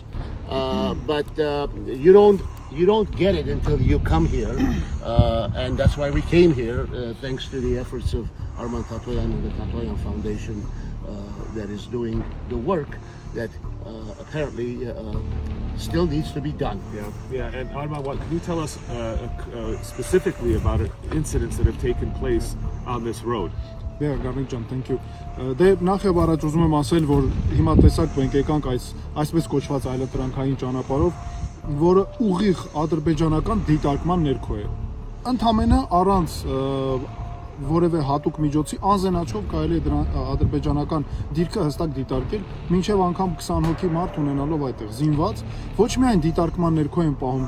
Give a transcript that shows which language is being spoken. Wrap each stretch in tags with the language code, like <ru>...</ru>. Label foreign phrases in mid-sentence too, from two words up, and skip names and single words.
<en>But you don't get it until you come here, and that's why we came here, thanks to the efforts of Arman Tatoyan and the Tatoyan Foundation that is doing the work that apparently still needs to be done. Yeah. And Arman, can you tell us specifically about incidents that have taken place on this road? Yeah, Karnig ջան, thank you.</en> <hy>Դե նախ եւ առաջ ուզում եմ ասել, որ հիմա տեսակ մենք եկանք այսպես կոչված այլընտրանքային ճանապարհով, որը ուղիղ ադրբեջանական դիտարկման ներքո է։ Ընդամենը առանց որևէ հատուկ միջոցի անզենաչով կարելի է դրա ադրբեջանական դիրքը հստակ դիտարկել, մինչև անգամ 20 հոգի մարդ ունենալով այդտեղ զինված, ոչ միայն դիտարկման ներքո են պահում</hy>